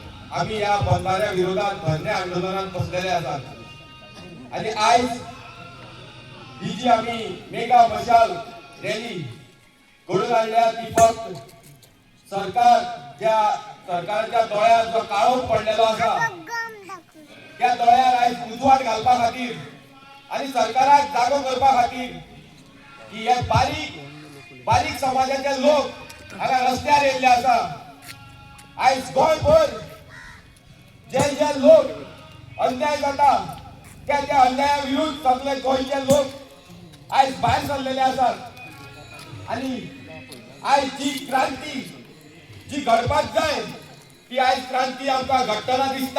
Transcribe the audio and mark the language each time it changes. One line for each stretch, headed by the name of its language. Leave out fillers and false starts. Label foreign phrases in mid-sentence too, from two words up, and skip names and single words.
Konkani: आम्ही या बंधाऱ्या विरोधात धरणे आंदोलनात बसलेले असतात आणि आज ही जी आम्ही मेगा मशाल रॅली घडून आणल्या ती फक्त सरकारच्या दोळ्यात जो काळोख पडलेलो असा त्या दोळ्यार आज उजवाड घालपा खातीर आणि सरकाराक जागो करपा खातीर की हे बारीक समाजाचे लोक हांगा रस्त्यार येयल्ले आसा। आज गोंयभर जे लोक अन्याय जाता त्या अन्याया विरुद्ध सगळे गोंयचे लोक आज भायर सरलेले आसात आणि आज जी क्रांती जी घडपाक जाय ती आज क्रांती आमकां घडटना दिसता।